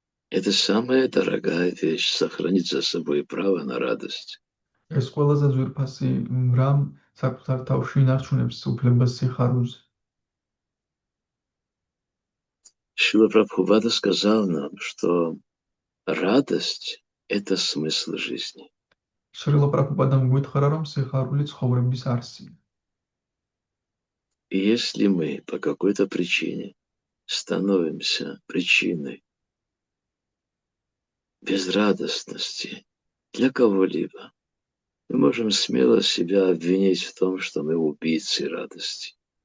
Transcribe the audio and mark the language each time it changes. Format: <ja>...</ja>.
<ru>Это самая дорогая вещь — сохранить за собой право на радость.</ru> <ka>ეს ყველაზე ძვირფასი რამ საკუთარ თავში ინარჩუნებს უფლებას სიხარულზე.</ka> <ru>Шрила Прабхупада сказал нам, что радость — это смысл жизни.</ru> <ka>შრილა პრაბჰუპადამ გვითხრა, რომ სიხარული ცხოვრების არსია.</ka> <ru>И если мы по какой-то причине становимся причиной безрадостности для кого-либо, мы можем смело себя обвинить в том, что мы убийцы радости.</ru>